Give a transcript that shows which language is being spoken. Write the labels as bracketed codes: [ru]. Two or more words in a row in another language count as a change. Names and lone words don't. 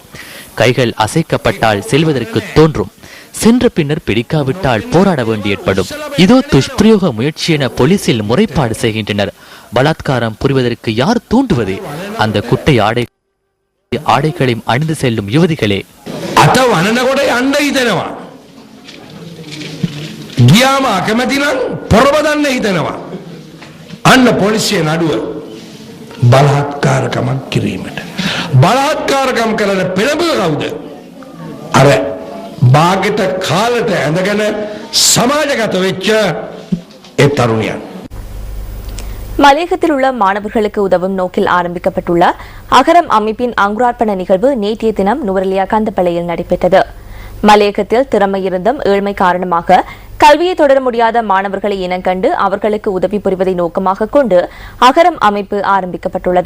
[ta] கைகள் அசைக்கப்பட்டால் செல்வதற்கு தோன்றும், சென்ற பின்னர் பிடிக்காவிட்டால் போராட வேண்டி ஏற்படும். இதோ துஷ்பிரயோக முயற்சி என போலீசில் முறைப்பாடு செய்கின்றனர். பலாத்காரம் புரிவதற்கு யார் தூண்டுவது? அந்த குட்டை ஆடைகளையும் அணிந்து செல்லும் யுவதிகளே. [si] අත වනනකොට යන්න හිතෙනවා. ගියාම අකමැති නම් පොරබදන්න හිතෙනවා. අන්න පොලිසිය නඩුව බලහත්කාරකමක් කිරීමට. බලහත්කාරකම් කරන පෙළඹුව කවුද? අර බාගෙට කාලට ඇඳගෙන සමාජගත වෙච්ච ඒ තරුණියන්. [ta] மலையகத்தில் உள்ள மாணவர்களுக்கு உதவும் நோக்கில் ஆரம்பிக்கப்பட்டுள்ள அகரம் அமைப்பின் அங்குரார்ப்பண நிகழ்வு நேற்றைய தினம் நுவரெலியா கந்தப்பள்ளியில் நடைபெற்றது. மலையகத்தில் திறமை இருந்தும் ஏழ்மை காரணமாக கல்வியை தொடர முடியாத மாணவர்களை இனங்கண்டு அவர்களுக்கு உதவி புரிவதை நோக்கமாக கொண்டு அகரம் அமைப்பு ஆரம்பிக்கப்பட்டுள்ளது.